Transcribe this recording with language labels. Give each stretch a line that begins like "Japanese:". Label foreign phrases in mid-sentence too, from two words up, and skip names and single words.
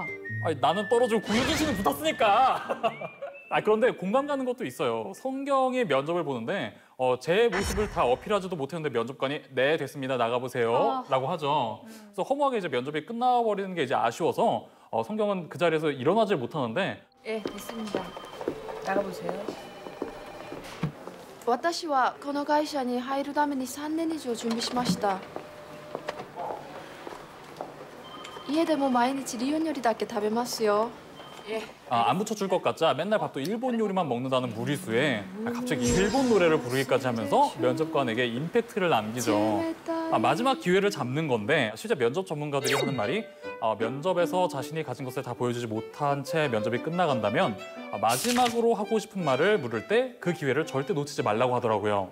Korean: 아니, 나는 떨어지고 구유진 씨는 붙었으니까. 그런데 공감 가는 것도 있어요. 성경의 면접을 보는데 제 모습을 다 어필하지도 못했는데 면접관이 네, 됐습니다. 나가보세요. 라고 하죠. 그래서 허무하게 이제 면접이 끝나버리는 게 이제 아쉬워서 성경은 그 자리에서 일어나질 못하는데 예, 됐습니다. 나가보세요.
Japanese: 私はこの会社に入るために3年以上準備しました。家でも毎日日本料理だけ食べますよ。
Korean: 안 붙여줄 것 같자 맨날 밥도 일본 요리만 먹는다는 무리수에 갑자기 일본 노래를 부르기까지 하면서 면접관에게 임팩트를 남기죠. 마지막 기회를 잡는 건데 실제 면접 전문가들이 하는 말이 면접에서 자신이 가진 것을 다 보여주지 못한 채 면접이 끝나간다면 마지막으로 하고 싶은 말을 물을 때 그 기회를 절대 놓치지 말라고 하더라고요.